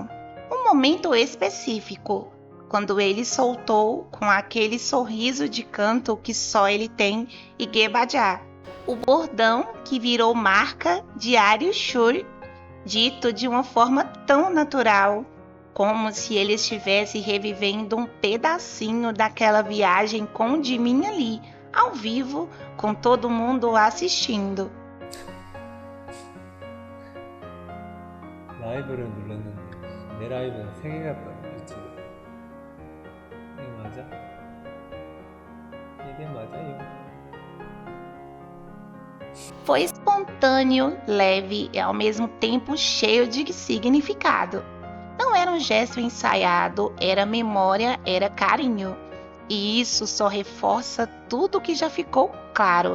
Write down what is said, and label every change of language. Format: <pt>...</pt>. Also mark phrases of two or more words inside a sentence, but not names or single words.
<pt>Um momento específico, quando ele soltou com aquele sorriso de canto que só ele tem e Gebajá, o bordão que virou marca de Aryu Shur, dito de uma forma tão natural, como se ele estivesse revivendo um pedacinho daquela viagem com o Jimin ali, ao vivo, com todo mundo assistindo.</pt> <ko>라이브를 눌렀는데 내 라이브는 3개가 떠요 유튜브. 이게 맞아? 이게 맞아요?</ko> <pt>Foi espontâneo, leve e ao mesmo tempo cheio de significado. Não era um gesto ensaiado, era memória, era carinho. E isso só reforça tudo que já ficou claro.</pt>